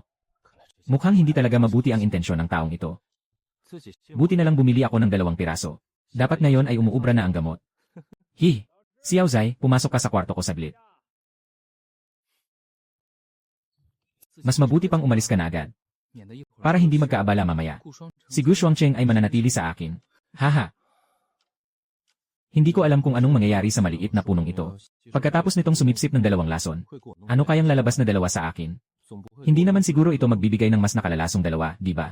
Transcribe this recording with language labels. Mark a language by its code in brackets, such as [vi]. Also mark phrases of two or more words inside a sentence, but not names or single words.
[tl] Mukhang hindi talaga mabuti ang intensyon ng taong ito. [zh] 自己 [tl] Buti na lang bumili ako ng 2 piraso. Dapat ngayon ay umuubra na ang gamot. Hi! Xiao Zai, pumasok ka sa kwarto ko saglit. Mas mabuti pang umalis ka na agad. [zh] 免得一会儿 [tl] Para hindi magkaabala mamaya. [zh] 顾双 [tl] Si Gu Shuangcheng ay mananatili sa akin. Haha. Hindi ko alam kung anong mangyayari sa maliit na punong ito. Pagkatapos nitong sumipsip ng 2 lason, ano kayang lalabas na 2 sa akin? Hindi naman siguro ito magbibigay ng mas nakalalasong 2, di ba?